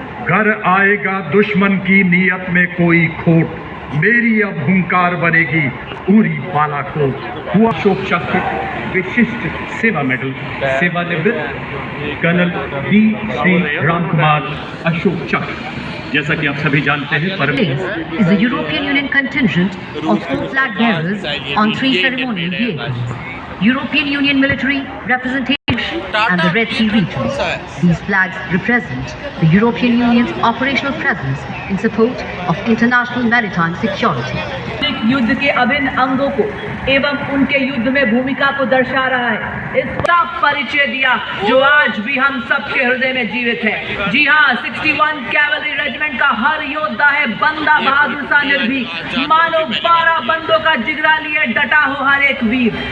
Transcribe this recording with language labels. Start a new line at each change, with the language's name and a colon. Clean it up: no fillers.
Hindi: घर आएगा दुश्मन की नीयत में कोई खोट, मेरी अब हुंकार बनेगी पूरी बालाकोट। हुआ अशोक चक्र, विशिष्ट सेवा मेडल, सेवानिवृत्त कर्नल डी श्री राम कुमार अशोक चक्र। जैसा कि आप सभी जानते हैं,
English: is the European Union contingent of 4 flag bearers on 3 ceremonial vehicles. European Union military representation and the Red Sea region. These flags represent the European Union's operational presence in support of international maritime security.
Hindi: युद्ध के अभिन्न अंगों को एवं उनके युद्ध में भूमिका को दर्शा रहा है। इसका परिचय दिया जो आज भी हम सबके हृदय में जीवित है। जी हाँ, 61 कैवलरी रेजिमेंट का हर योद्धा है बंदा बहादुर सा निर्भीक, मानो 12 बंदों का जिगरा लिए डटा हो हर एक वीर।